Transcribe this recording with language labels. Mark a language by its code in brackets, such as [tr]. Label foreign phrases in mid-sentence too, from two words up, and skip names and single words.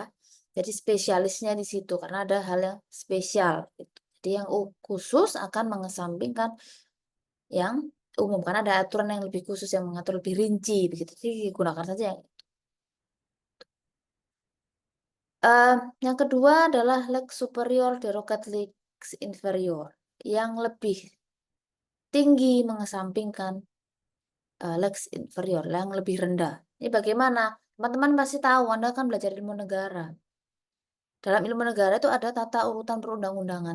[id] Jadi spesialisnya di situ karena ada hal yang spesial. Gitu. Jadi yang khusus akan mengesampingkan yang umum karena ada aturan yang lebih khusus yang mengatur lebih rinci begitu. Jadi gunakan saja yang yang kedua adalah [la] lex superior derogat lex inferior [id] yang lebih tinggi mengesampingkan [la] lex inferior [id] yang lebih rendah. Ini bagaimana? Teman-teman pasti tahu, Anda kan belajar ilmu negara. Dalam ilmu negara itu ada tata urutan perundang-undangan.